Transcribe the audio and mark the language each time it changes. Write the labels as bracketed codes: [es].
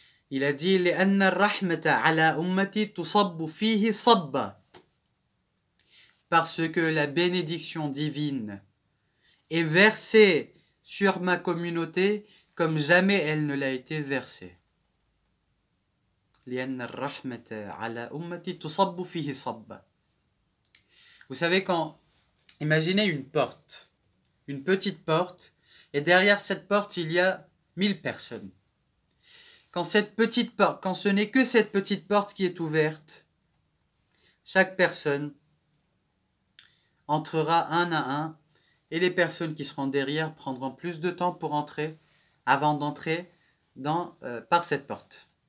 [fr] Il a dit [ar] لأن الرحمة على أمتي تصب فيه صبا, [fr] parce que la bénédiction divine est versée sur ma communauté comme jamais elle ne l'a été versée. [ar] لأن الرحمة على أمتي تصب فيه صبا. [fr] Vous savez, imaginez une porte, une petite porte, et derrière cette porte il y a 1000 personnes. Quand ce n'est que cette petite porte qui est ouverte, chaque personne entrera un à un, et les personnes qui seront derrière prendront plus de temps pour entrer, avant d'entrer par cette porte.